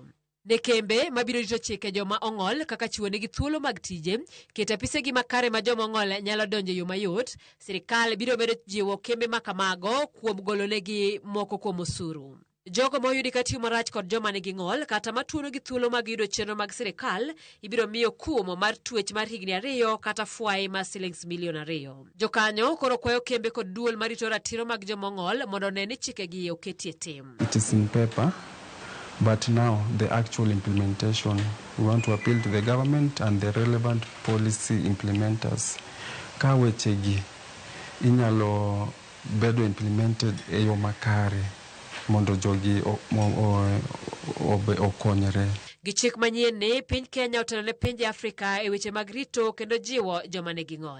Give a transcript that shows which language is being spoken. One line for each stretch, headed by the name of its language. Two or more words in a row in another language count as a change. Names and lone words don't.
Luo (Kenya and Tanzania): Ne kembe mabiro rito chike joma ong'ol kaka chiwo negi thuolo mag tije, keto apisegi makare ma joma ong'ol nyalo donjo yo mayot, sirikal biro medo jiwo kembe makamago kuom golonegi moko kuom osuru. Jogo moyudi katiyo marach kod joma nigi ng'ol kata matuono gi thuolo mag yudo chenro mag sirikal ibiro miyo kuomo mar tuech mar higni 2 kata fwai mar shillings milion 2. Jokanyo koro kwayo kembe kod duol marito ratiro mag joma ng'ol mondo ne ni chikegi oketie tim.
English: It is in paper, but now the actual implementation, we want to appeal to the government and the relevant policy implementers.
Luo (Kenya and Tanzania): Ka wechegi inyalo bedo implemented e yo makare mondo jogi okonyre. Gi chik manyien ne piny Kenya otelo ne pinje Afrika e weche mag rito kendo jiwo joma nigi ng'ol.